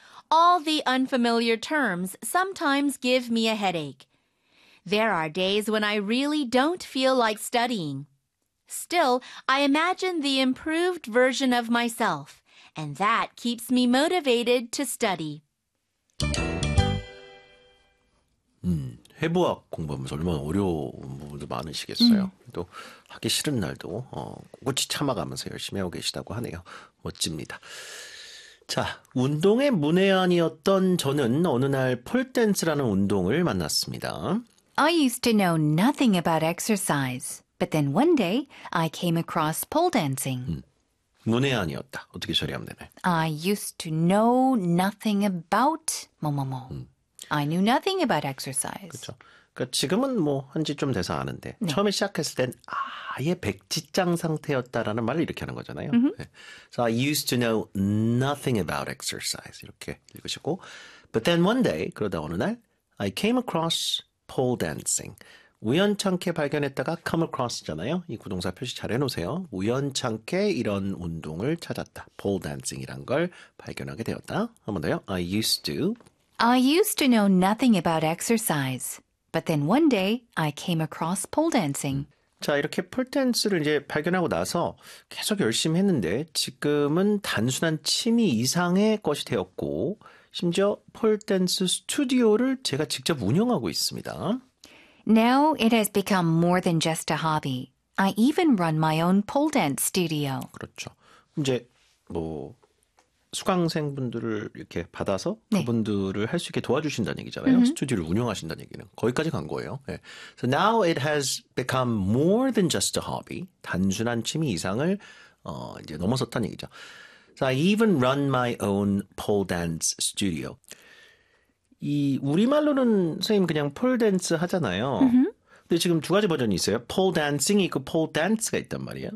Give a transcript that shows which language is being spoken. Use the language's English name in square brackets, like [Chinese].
[English] All the unfamiliar terms sometimes give me a headache. There are days when I really don't feel like studying. Still, I imagine the improved version of myself, and that keeps me motivated to study. [Korean] 해부학 공부하면서 얼마나 어려운 부분도 많으시겠어요. 또 하기 싫은 날도 꼬치 참아가면서 열심히 하고 계시다고 하네요. 멋집니다. 자, 운동의 문외한이었던 저는 어느 날 폴댄스라는 운동을 만났습니다. [English] I used to know nothing about exercise, but then one day I came across pole dancing. [Korean] 문외한이었다. 어떻게 처리하면 되나요? [English] I used to know nothing about [Korean] 뭐뭐뭐. [English] I knew nothing about exercise. [Korean] 그렇죠. 그러니까 지금은 뭐 한 지 좀 돼서 아는데 네. 처음에 시작했을 땐 아예 백지장 상태였다라는 말을 이렇게 하는 거잖아요. [English] So I used to know nothing about exercise. [Korean] 이렇게 읽으시고 [English] But then one day, [Korean] 그러다 어느 날 [English] I came across pole dancing. [Korean] 우연찮게 발견했다가 [English] come across [Korean] 잖아요. 이 구동사 표시 잘 해놓으세요. 우연찮게 이런 운동을 찾았다. pole dancing이란 걸 발견하게 되었다. 한 번 더요. [English] I used to know nothing about exercise. But then one day I came across pole dancing. [Korean] 자, 이렇게 폴댄스를 이제 발견하고 나서 계속 열심히 했는데 지금은 단순한 취미 이상의 것이 되었고 심지어 폴댄스 스튜디오를 제가 직접 운영하고 있습니다. [English] Now it has become more than just a hobby. I even run my own pole dance studio. [Korean] 그렇죠. 이제 뭐 수강생분들을 이렇게 받아서 네. 그분들을 할 수 있게 도와주신다는 얘기잖아요. Mm-hmm. 스튜디오를 운영하신다는 얘기는. 거기까지 간 거예요. 네. [English] So now it has become more than just a hobby. [Korean] 단순한 취미 이상을 이제 넘어섰다는 얘기죠. [English] So I even run my own pole dance studio. [Korean] 이 우리말로는 선생님 그냥 폴댄스 하잖아요. Mm-hmm. 근데 지금 두 가지 버전이 있어요. 폴댄싱이 있고 폴댄스가 있단 말이에요.